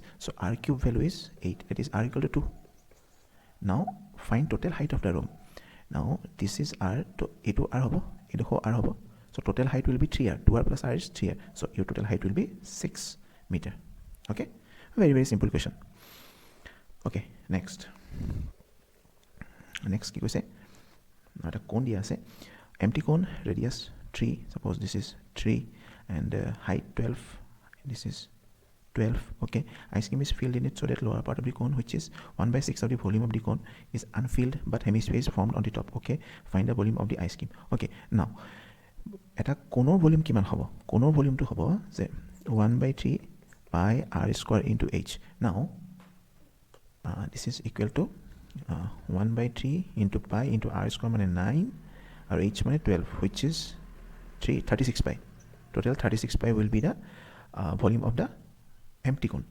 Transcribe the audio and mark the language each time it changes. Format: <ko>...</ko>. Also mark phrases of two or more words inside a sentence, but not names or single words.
<en>So r cube value is 8, that is r equal to 2. Now find total height of the room. Now this is r, to a2 r hobo, a2 r hobo. So total height will be 3r, 2r plus r is 3r. So your total height will be 6 meter. Okay, very very simple question.</en> <as>Okay, next কি কৈছে, এটা কোণ দিয়া আছে,</as> <en>empty cone, radius 3, suppose this is 3 and height 12, this is 12. Okay, ice cream is filled in it so that lower part of the cone, which is 1/6 of the volume of the cone, is unfilled but hemisphere is formed on the top. Okay, find the volume of the ice cream. Okay, now</en> <as>এটা কোণৰ ভলিউম কিমান হ'ব, কোণৰ ভলিউমটো হ'ব যে 1/3</as> <en>pi r square into h. Now this is equal to 1/3 into pi into r square মানে 9 or h মানে 12, which is 36 pi. Total 36 pi will be the volume of the empty cone.</en>